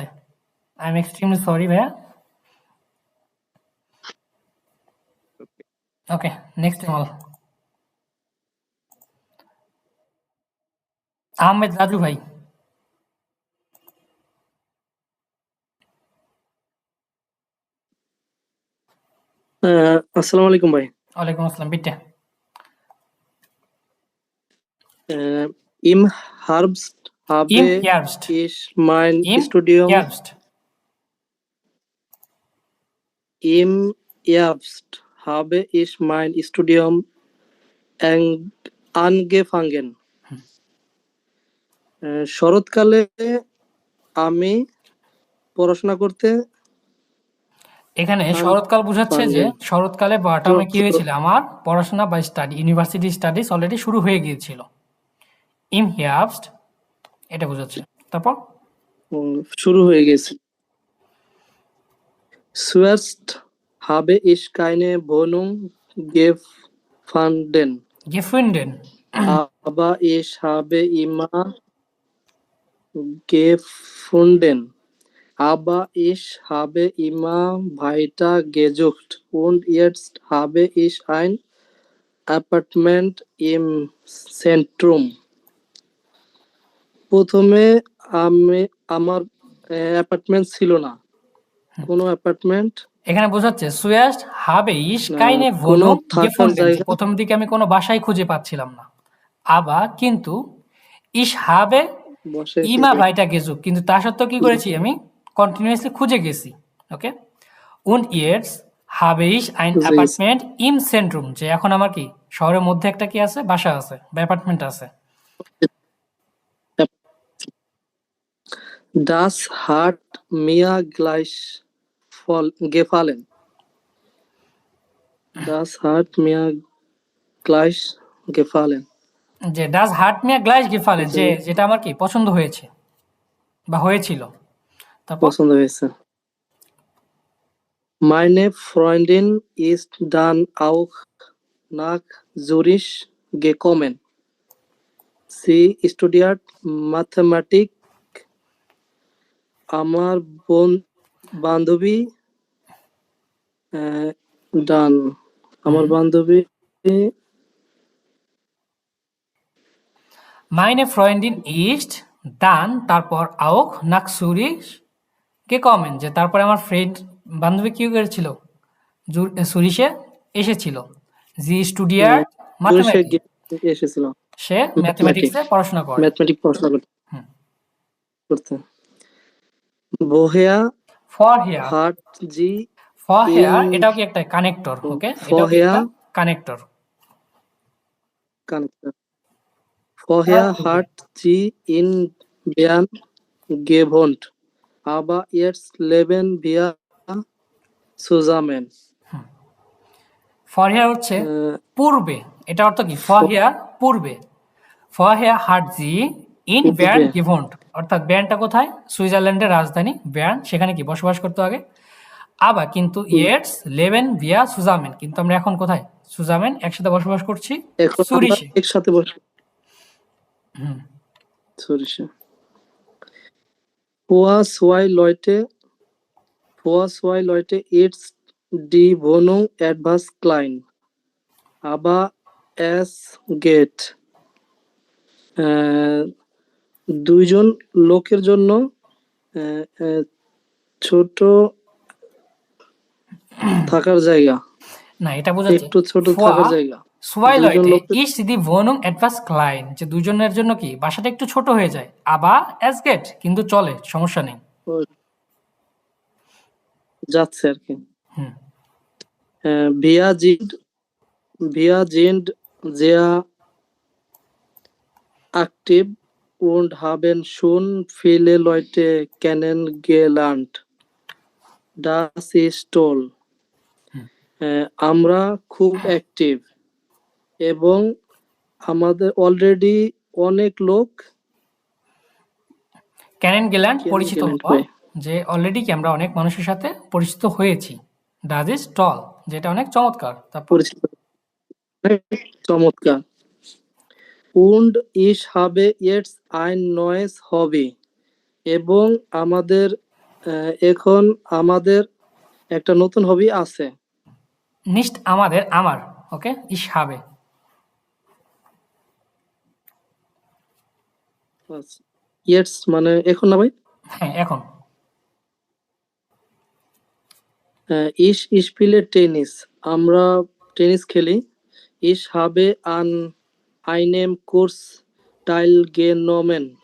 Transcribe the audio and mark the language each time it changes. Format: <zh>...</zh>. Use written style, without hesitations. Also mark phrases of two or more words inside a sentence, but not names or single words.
<en>I am extremely sorry ভাইয়া। okay, next ইমল।</en> <bn>আহমেদ রাজু ভাই।</bn> <ar>السلام عليكم ভাই। وعليكم السلام, বিটে।</ar> <de>Im Herbst habe Im Herbst. ich mein Im Studium Herbst. Im Herbst habe ich mein Studium angefangen.</de> <bn>শরৎকালে আমি পড়াশোনা করতে এখানে শরৎকাল বোঝাচ্ছে যে শরৎকালে বা অটামে কি হয়েছিল, আমার পড়াশোনা বা স্টাডি,</bn> <en>university studies already</en> <bn>শুরু হয়ে গিয়েছিল।</bn> <de>Im Herbst</de> <bn>এটা বোঝাচ্ছে। তারপর শুরু হয়ে গেছে।</bn> <de>Zuerst habe ich keine Wohnung gefunden. Gefunden. Aber ich habe immer gefunden. Aber ich habe immer weiter gesucht und jetzt habe ich ein Apartment im Zentrum.</de> <bn>প্রথমে আমার অ্যাপার্টমেন্ট ছিল না, কোনো অ্যাপার্টমেন্ট এখানে বোঝাচ্ছে</bn> <de>সুয়াস্ট habe ich keine</de> <bn>কোনো</bn> <de>Wohnung</de> <bn>থাকার</bn> <de>gefunden।</de> <bn>জায়গা প্রথম দিকে আমি কোনো বাসাই খুঁজে পাচ্ছিলাম না। আবার কিন্তু</bn> <de>ich habe</de> <bn>বসে</bn> <de>immer weiter gesucht,</de> <bn>কিন্তু তা সত্ত্বেও কি করেছি, আমি কন্টিনিউয়াসলি খুঁজে গেছি। ওকে,</bn> <de>und jetzt habe ich ein Apartment im Zentrum,</de> <bn>যে এখন আমার কি শহরের মধ্যে একটা কি আছে, বাসা আছে বা অ্যাপার্টমেন্ট আছে।</bn> <de>Das hat mir gleich gefallen. Das hat mir gleich gefallen. যে das hat mir gleich gefallen,</de> <bn>যে যেটা আমার কি পছন্দ হয়েছে বা হয়েছিল। তারপর পছন্দ হয়েছে।</bn> <de>Meine Freundin ist dann auch nach Zürich gekommen. Sie studiert Mathematik.</de> <bn>আমার বান্ধবী আমার বান্ধবী</bn> <de>meine Freundin ist dann তারপর auch nach Zürich gekommen,</de> <bn>যে তারপরে আমার ফ্রেন্ড বান্ধবী কি করেছিল? সুরিশে এসেছিল।</bn> <de>Sie studiert Mathematik.</de> <bn>এসেছিল সে ম্যাথমেটিক্সে পড়াশোনা করে। ম্যাথমেটিক্স পড়াশোনা হুম। করতে। Woher</bn> <de>Vorher hat sie vorher in</de> <bn>এটাও কি একটা কানেক্টর, ওকে? এটাও কি একটা</bn> <de>vorher</de> <bn>কানেক্টর। connected?</bn> <de>Vorher hat sie in Bern gewohnt, aber jetzt leben wir zusammen.</de> <bn>Vorher হচ্ছে পূর্বে। এটা অর্থ কি?</bn> <de>Vorher পূর্বে। Vorher hat sie in Bern</de> <bn>পূর্বে। gewohnt, অর্থাৎ ব্যার্নটা কোথায়? সুইজারল্যান্ডের রাজধানী বার্ন, সেখানে কি বসবাস করতে আগে। আবার কিন্তু jetzt leben wir zusammen, কিন্তু আমরা এখন কোথায়? সুজামেন একসাথে বসবাস করছি এখন আমরা সুরিশে। একসাথে বসে হুম। Zürich.</bn> <de>Vor zwei Leute ist die Wohnung etwas klein, aber es geht.</de> <bn>দুইজন লোকের জন্য ছোট থাকার জায়গা। না, এটা বোঝাচ্ছে একটু ছোট থাকার জায়গা।</bn> <de>Zwei</de> <bn>দুইজন</bn> <de>Leute</de> <bn>লোকের</bn> <de>ist die Wohnung etwas klein,</de> <bn>যে দুইজনের জন্য কি বাসাটা একটু ছোট হয়ে যায়।</bn> <de>আবার es geht,</de> <bn>কিন্তু চলে, সমস্যা নেই। যাচ্ছে আর কি। হুম।</bn> <de>Wir sind sehr aktiv und haben schon viele Leute kennengelernt. Das ist toll.</de> <bn>আমরা খুব অ্যাক্টিভ এবং আমাদের অলরেডি অনেক লোক Kennengelernt পরিচিত হওয়া, যে অলরেডি কি আমরা অনেক মানুষের সাথে পরিচিত হয়েছি।</bn> <de>Das ist toll,</de> <bn>যেটা অনেক চমৎকার। তারপর পরিচিত, চমৎকার।</bn> <de>Und ich habe jetzt ein neues Hobby.</de> <bn>এবং এখন আমাদের একটা নতুন হবি আছে। nicht আমাদের, আমার, ওকে?</bn> <de>ich habe।</de> <bn>Jetzt মানে এখন না ভাই? হ্যাঁ, এখন।</bn> <de>Ich spiele Tennis.</de> <bn>আমরা টেনিস খেলি।</bn> <de>Ich habe an einem Kurs teilgenommen.</de>